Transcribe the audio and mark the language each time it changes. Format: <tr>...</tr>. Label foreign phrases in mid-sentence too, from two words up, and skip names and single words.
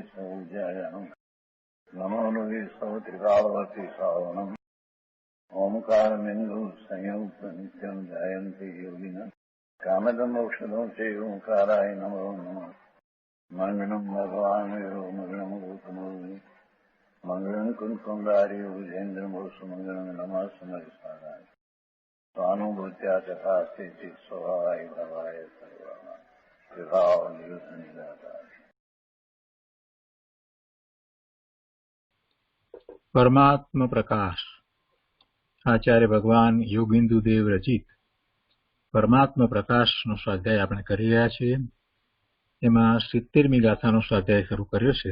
<sa>सौजायाम् नमो लोये सौत्रिकालवती सावनम् ओंकारमिन्दु संयुक्त नित्यम् जयन्ति योगिनः कामदमोक्षदं चैव ओंकाराय नमो नमः मङ्गलम् भगवान् वीरो मङ्गलम् गौतमो मङ्गलम् कुन्कुण्डारि विजेन्द्रमोसु मङ्गलम् नमः समरिसाराय स्वानुभूत्या तथा स्थिति स्वभावाय भवाय सर्वः विभाव निरुद्ध निराकार।</sa> <gu>પરમાત્મ પ્રકાશ આચાર્ય ભગવાન યોગિન્દુ દેવ રચિત પરમાત્મ પ્રકાશનો સ્વાધ્યાય આપણે કરી રહ્યા છીએ. એમાં 70મી ગાથાનો સ્વાધ્યાય શરૂ કર્યો છે.</gu>